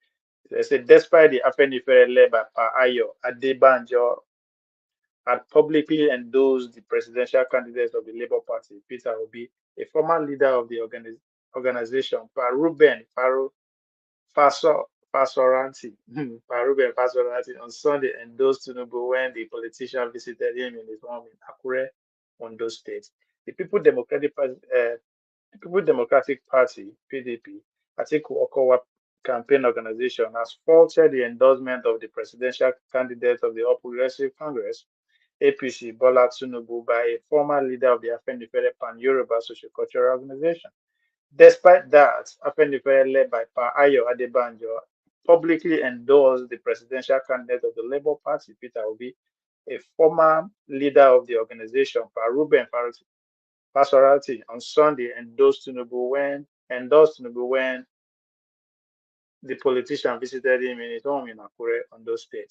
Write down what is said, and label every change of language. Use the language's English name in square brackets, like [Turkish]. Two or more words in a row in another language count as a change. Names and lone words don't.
[English] They said despite the Afenifere led by Ayo Adebanjo had publicly endorsed the presidential candidate of the Labour Party, Peter Obi, a former leader of the organization, Ruben Fasoranti, Ruben Fasoranti, on Sunday endorsed Tinubu when the politician visited him in his home in Akure, Ondo State. the People Democratic Party (PDP), Atiku Okowa campaign organization, has faulted the endorsement of the presidential candidate of the All Progressive Congress (APC) Bola Tinubu by a former leader of the Afenifere Pan-Yoruba Sociocultural Organization. Despite that, Afenifere, led by Pa Ayo Adebanjo, publicly endorsed the presidential candidate of the Labour Party, Peter Obi. A former leader of the organization, Pa Ruben Pastorati, on Sunday endorsed Tinubu when the politician visited him in his home in Akure, Ondo State.